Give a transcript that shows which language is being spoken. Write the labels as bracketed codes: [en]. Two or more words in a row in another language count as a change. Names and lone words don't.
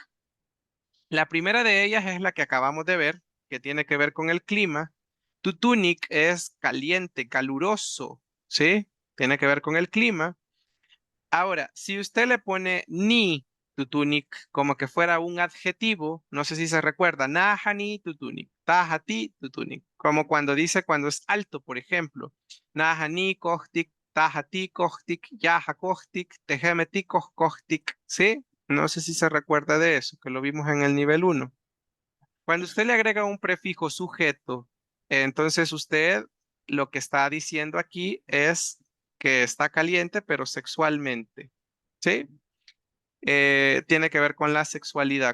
[es] La primera de ellas es la que acabamos de ver, que tiene que ver con el clima. Tutunik es caliente, caluroso, ¿sí? Tiene que ver con el clima. Ahora, si usted le pone [ppl] ni tutunik [es] como que fuera un adjetivo, no sé si se recuerda, [ppl] nahani tutunik, tahati tutunik, [es] como cuando dice cuando es alto, por ejemplo, [ppl] nahani kohtik, tahati kohtik, yaha kohtik, tehemeti kohtik, [es] ¿sí? No sé si se recuerda de eso, que lo vimos en el nivel uno. Cuando usted le agrega un prefijo sujeto, entonces usted lo que está diciendo aquí es que está caliente, pero sexualmente, ¿sí? Tiene que ver con la sexualidad.